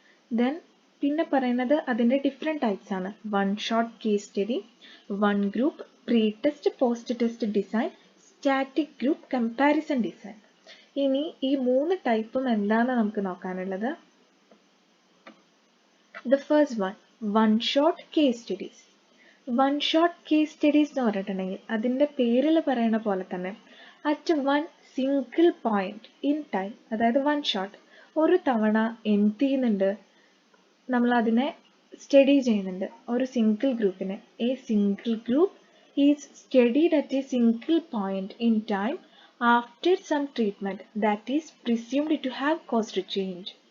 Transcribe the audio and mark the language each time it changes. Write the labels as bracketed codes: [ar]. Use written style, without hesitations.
[ml] Then പിന്നെ പറയുന്നത് അതിൻ്റെ ഡിഫറെൻറ്റ് ടൈപ്സ് ആണ്. One shot case study, one group pre test post test design, static group comparison design. ഇനി ഈ 3 ടൈപ്പും എന്താണ് നമുക്ക് നോക്കാനുള്ളത്? [en] The first one shot case studies. [ml] One shot case studies എന്ന് പറഞ്ഞിട്ടുണ്ടെങ്കിൽ അതിൻ്റെ പേരിൽ പറയുന്ന പോലെ തന്നെ [en] at one single point in time, [ml] അതായത് വൺ ഷോട്ട്, ഒരു തവണ എന്ത് ചെയ്യുന്നുണ്ട്? നമ്മൾ അതിനെ സ്റ്റഡി ചെയ്യുന്നുണ്ട്. ഒരു സിംഗിൾ ഗ്രൂപ്പിനെ, [en] A single group is studied at a single point in time after some treatment that is presumed to have caused change.